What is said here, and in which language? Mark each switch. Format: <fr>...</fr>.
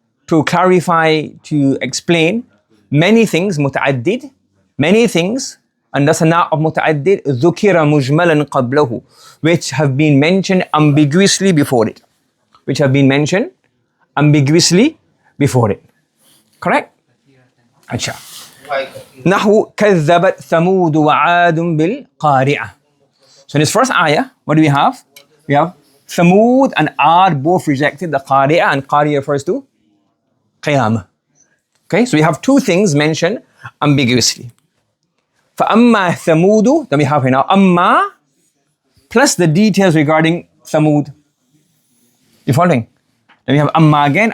<en>to clarify, to explain many things, متعدد, many things, and that's a na of متعدد,</en> <ar>ذكر مجملا قبله,</ar> <en>which have been mentioned ambiguously before it. Which have been mentioned ambiguously before it. Correct? Acha.</en> <ar>نحو كذبت ثمود وعاد بالقارعة.</ar> <en>So in this first ayah, what do we have? We have Thamud and Ad both rejected the Qari'ah, and Qari'ah refers to Qiyamah. Okay, so we have two things mentioned ambiguously.</en> <ar>فَأَمَّا ثَمُودُ,</ar> <en>then we have here now Amma plus the details regarding Thamud. You following? Then we have Amma again.</en>